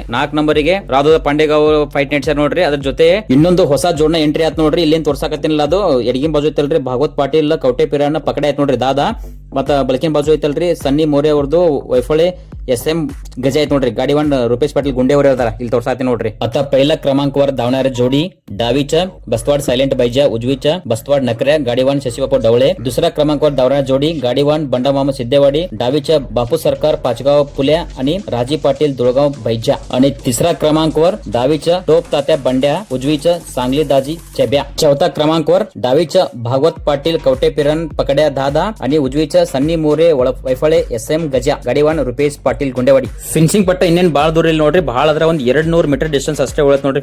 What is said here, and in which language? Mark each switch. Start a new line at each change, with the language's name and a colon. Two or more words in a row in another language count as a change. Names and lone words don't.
Kannada: 4 ನಂಬರಿಗೆ ರಾಧೋದ ಪಾಂಡೆಗಾವ್ ಫೈಟ್ ನೆಡ್ಸ್ಯಾರ ನೋಡ್ರಿ. ಅದ್ರ ಜೊತೆ ಇನ್ನೊಂದು ಹೊಸ ಜೋಡ್ನ ಎಂಟ್ರಿ ಆತ್ ನೋಡ್ರಿ. ಇಲ್ಲಿ ತೋರ್ಸಾಕತ್ತಿಲ್ಲ ಅದು ಎಡಗಿನ ಬಾಜು ಐತಲ್ರಿ ಭಾಗವತ್ ಪಾಟೀಲ್ ಕೌಟೆ ಪಿರಾನ ಪಕಡೆ ಐತ್ ನೋಡ್ರಿ ದಾದಾ. ಮತ್ತ ಬಲಕಿನ ಬಾಜು ಐತಲ್ರಿ ಸನ್ನಿ ಮೋರೆ ಅವ್ರದ್ದು ವೈಫಳೆ SM ಗಜ ಐತ್ ನೋಡ್ರಿ. ಗಾಡಿ 1 ರೂಪೇಶ್ ಪಾಟೀಲ್ ಗುಂಡೆ ಅವರು ಅದಾರ. ಇಲ್ಲಿ ತೋರ್ಸಾತಿ ನೋಡ್ರಿ.
Marathi: आता पहिला क्रमांकावर धावणारे जोडी डावीच्या बस्तवाड सायलेंट बैजा, उजवीच्या बस्तवाड नकऱ्या गाडी 1 शशिबापू डवळे. दुसऱ्या क्रमांकावर धावणारे जोडी गाडी 1 बंडामामा सिद्धेवाडी, डावीच्या बापू सरकार पाचगाव पुल्या आणि राजी पाटील दुळगाव बैजा. आणि तिसऱ्या क्रमांकावर डावीच्या टोप तात्या बंड्या, उजवीच्या सांगली दाजी चेब्या. चौथा क्रमांकावर डावीच्या भागवत पाटील कवटे पिरण पकड्या दादा आणि उजवीच्या सन्नी मोरे वैफळे SM गजा. गाडी 1 रुपेश ಪಾಟೀಲ್ ಗುಂಡೆವಾಡಿ.
Kannada: ಫಿನಿಶಿಂಗ್ ಪಟ್ಟ ಇನ್ನೇನ್ ಬಾಳ ದೂರ ಇಲ್ಲ ನೋಡ್ರಿ. ಬಹಳ ಅದ್ರ ಒಂದ್ 200
English: meter distance
Kannada: ಅಷ್ಟೇ ಉಳತ್ ನೋಡ್ರಿ.